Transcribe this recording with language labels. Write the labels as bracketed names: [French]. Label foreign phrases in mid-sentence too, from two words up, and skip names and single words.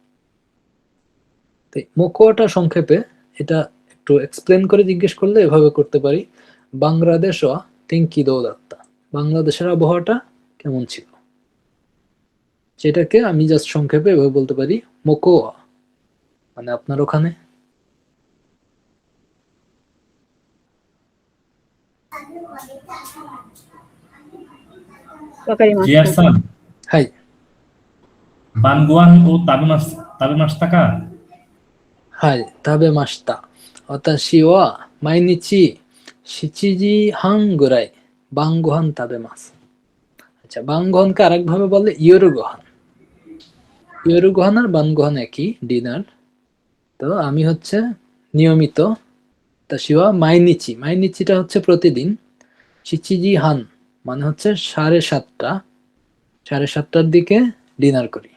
[Bangla] তো মোকোয়াটা সংক্ষেপে এটা একটু এক্সপ্লেন করে জিজ্ঞেস করলে এভাবে করতে পারি, বাংলাদেশ [Japanese] は天気どうだった, [Bangla] বাংলাদেশের আবহাওয়াটা কেমন ছিল, সেটাকে আমি জাস্ট সংক্ষেপে এভাবে বলতে পারি মোকোয়া, মানে আপনার ওখানে। জিয়ার [Japanese] わかりました。 [Bangla] সান, হাই [Japanese] 晩ご飯を食べましたか. はい、食べました。私は毎日7時半ぐらい晩ご飯食べます。 [Bangla] আচ্ছা, বাংগোহানকে আরেক ভাবে বলে [Japanese] 夜ご飯. 夜ご飯 [Bangla] আর বানগোহান একই, ডিনার। তো আমি হচ্ছে নিয়মিত, [Japanese] 私は毎日, [Bangla] মাইনিচিটা হচ্ছে প্রতিদিন, [Japanese] 七時半 [Bangla] মানে হচ্ছে 7:30, 7:30টার দিকে ডিনার করি।